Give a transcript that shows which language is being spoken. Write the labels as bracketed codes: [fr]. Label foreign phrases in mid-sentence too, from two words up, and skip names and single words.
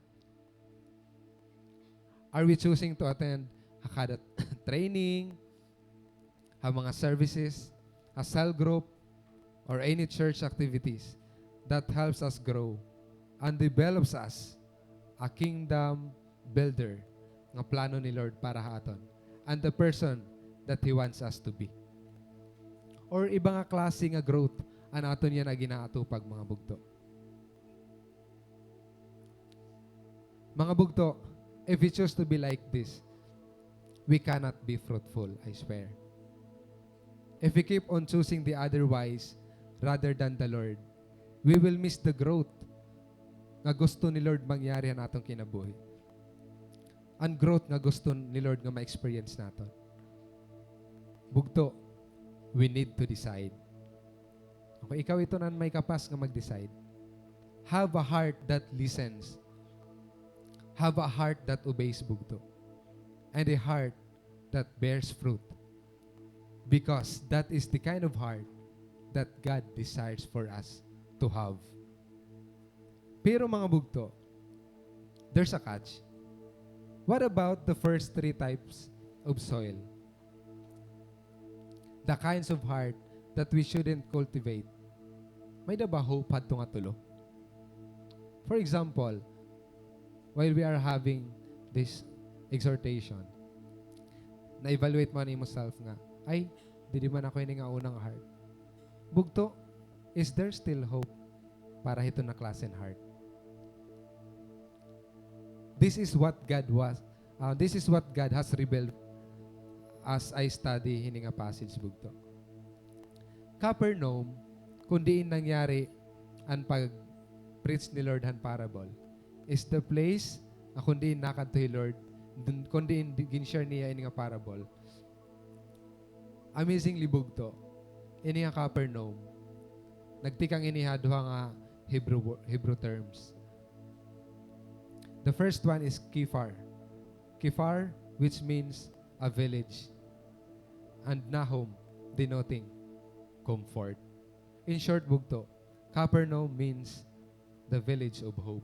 [en] Are we choosing to attend kada training, mga services, a cell group, or any church activities that helps us grow and develops us a kingdom builder [war] nga plano ni Lord para haton [en] and the person that He wants us to be? [war] Or iba nga klase nga growth ang aton yan na ginaatupag mga bugto? Mga bugto, [en] if we choose to be like this, we cannot be fruitful, I swear. If we keep on choosing the otherwise rather than the Lord, we will miss the growth [war] nga gusto ni Lord mangyari ang atong kinabuhi. Ang growth nga gusto ni Lord nga ma-experience naton. Bugto, [en] we need to decide. [war] Okay, ikaw ito na may kapas nga mag-decide. [en] Have a heart that listens. Have a heart that obeys bugto. And a heart that bears fruit. Because that is the kind of heart that God desires for us to have. [war] Pero mga bugto, [en] there's a catch. What about the first 3 types of soil? The kinds of heart that we shouldn't cultivate. [war] May da ba hope hadto nga tulo? [en] For example, while we are having this exhortation, [war] na-evaluate mo ni mo self nga, ay, di man ako ini nga unang heart. Bugto, [en] is there still hope [war] para hito na klase ng heart? [en] this is what God was. This is what God has revealed as I study [war] hini nga [en] passage bugto. [war] Capernaum, kung diin nangyari ang pag-preach ni Lord han parable, [en] is the place [war] kung diin nakanto Lord, kung diin gin-share niya ini nga parable. Amazingly bugto. Ini nga Capernaum, nagtikang iniha duha nga [en] Hebrew terms. The first one is Kifar. Kifar, which means a village, and Nahum, denoting comfort. In short, bugto, Capernaum means the village of hope.